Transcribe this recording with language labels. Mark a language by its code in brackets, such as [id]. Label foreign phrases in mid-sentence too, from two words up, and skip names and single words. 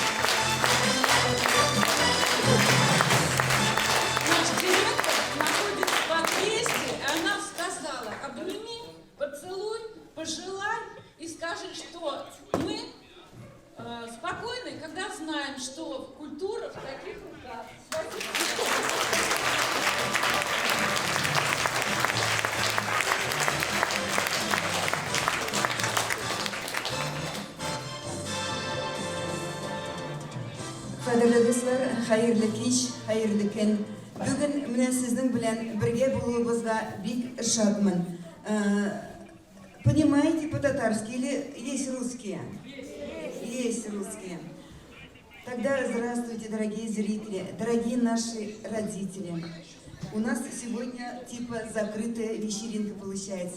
[ru] Наш директор находится в подъезде, и она сказала: обними, поцелуй, пожелай и скажи, что мы спокойны, когда знаем, что культура в таких руках. [tt] Кадерле дуслар, хайырлы кич, хайырлы көн. Бүген менә сезнең белән бергә булуыбызга бик шатмын. [ru] Понимаете по-татарски или есть русские? Есть русские. Тогда здравствуйте, дорогие зрители, дорогие наши родители. У нас сегодня типа закрытая вечеринка получается.